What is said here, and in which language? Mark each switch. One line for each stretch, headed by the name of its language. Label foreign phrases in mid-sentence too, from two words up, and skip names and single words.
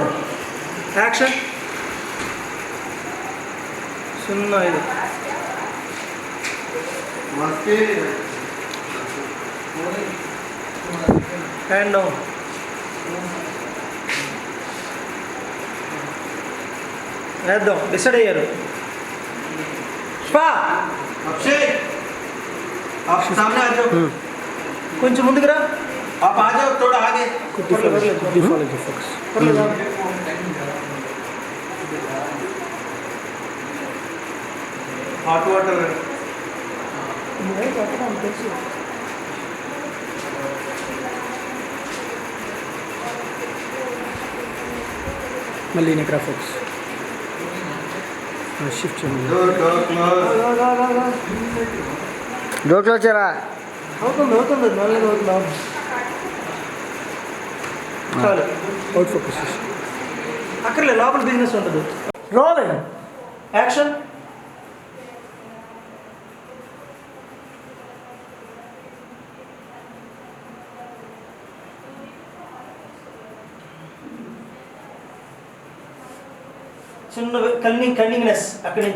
English: యాక్షన్. 05.
Hindi: मस्ती
English: hand down.
Telugu: వేద్దాం. డిసైడ్ అయ్యారు.
Hindi: अक्षय आप सामने आ जाओ,
Telugu: కొంచెం ముందుకు రా.
Hindi: आप आ जाओ थोड़ा आगे.
English: default focus. hot water
Telugu: మళ్ళీ నెక్రా ఫోకస్. షిఫ్ట్ చేయండి.
English: door close.
Telugu: డోర్లో వచ్చారా? అవుతుంది నల్లగా అవుతుంది. చాలు.
English: out focus.
Telugu: అక్కర్లే, లోపల బిజినెస్ ఉంటుంది.
English: రోలింగ్.
Telugu: యాక్షన్. చిన్న కన్నింగ్నెస్ అక్కడి నుంచి.